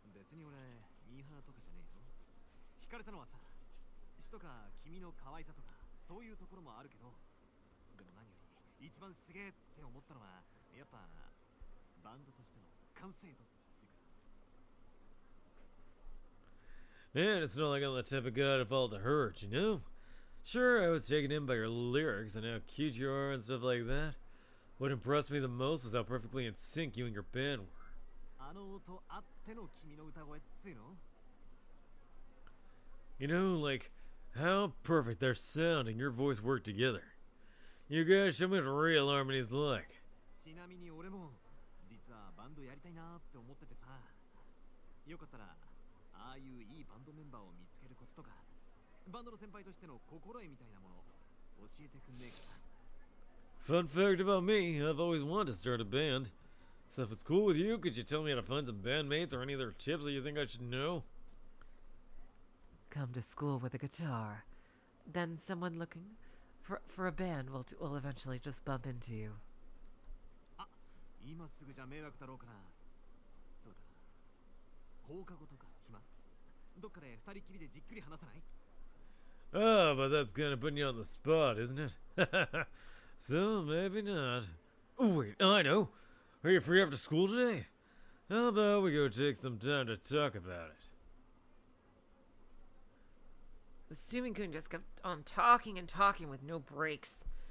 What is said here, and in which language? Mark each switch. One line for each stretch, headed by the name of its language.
Japanese: 別に俺ミーハーとかじゃねえよ。惹かれたのはさ、詩とか君の可愛さとかそういうところもあるけど、でも何より一番すげえって思ったのはやっぱバンドとしての完成度っていうか。
English: And it's not like I'm the type of guy to fall to hurt, you know? Sure, I was taken in by your lyrics and how cute you are and stuff like that. What impressed me the most was how perfectly in sync you and your band were.
Japanese: あの音あっての君の歌声っつうの
English: You know, like, how perfect their sound and your voice work together. You guys show me what real harmony's like.
Japanese: ちなみに俺も実はバンドやりたいなって思っててさ。よかったらああいういいバンドメンバーを見つけるコツとかバンドの先輩としての心得みたいなものを教えてくんねえかな。
English: Fun fact about me, I've always wanted to start a band. So if it's cool with you, could you tell me how to find some bandmates or any other tips that you think I should know? Come to school with a guitar. Then someone looking for a band will eventually just bump into you.
Japanese: 今すぐじゃ迷惑だろうから。そうだな。放課後とか暇？どっかで二人きりでじっくり話さない？
English: Oh, but that's kind of putting you on the spot, isn't it? So, maybe not. Oh, wait, I know. Are you free after school today? How about we go take some time to talk about it? Misumi-kun just kept on talking and talking with no breaks.